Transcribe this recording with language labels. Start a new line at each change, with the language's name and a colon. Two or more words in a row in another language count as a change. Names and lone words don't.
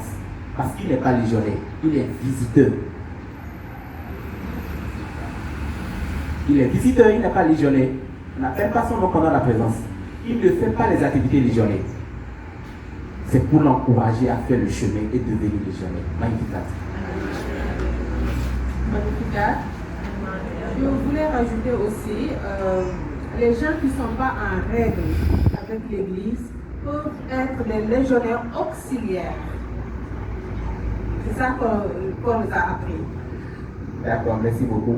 French: Parce qu'il n'est pas légionnaire, il est visiteur. Il est visiteur, il n'est pas légionnaire. On n'appelle pas son nom pendant la présence. Il ne fait pas les activités légionnaires. C'est pour l'encourager à faire le chemin et devenir légionnaire.
Latin: Magnificat. Magnificat.
French: Je voulais rajouter aussi, les gens qui ne sont pas en règle avec l'Église peuvent être des légionnaires auxiliaires. C'est ça qu'on nous a appris. D'accord, merci beaucoup.